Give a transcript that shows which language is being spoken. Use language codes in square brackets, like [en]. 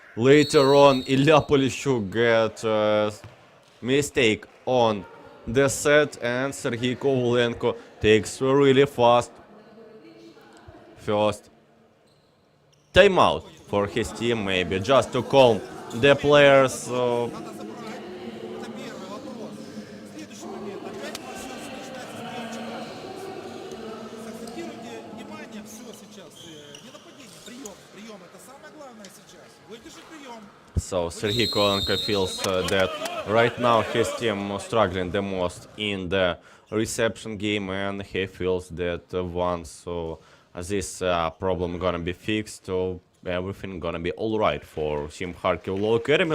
[en] Later on Ilya Polishchuk got mistake on the set, and Sergei Kovalenko takes a really fast first timeout for his team, maybe just to calm the players. [ru] Надо забрать. Это первый вопрос. Следующий момент. Опять все начинается с приемчика. Сакцентируйте внимание, все сейчас. Не нападение, прием. Прием. Это самое главное сейчас. Выдержи прием. [en] So Sergei Kovalenko feels that right now his team struggling the most in the reception game, and he feels that once this problem gonna be fixed, so everything gonna be all right for Team Kharkiv Law Academy.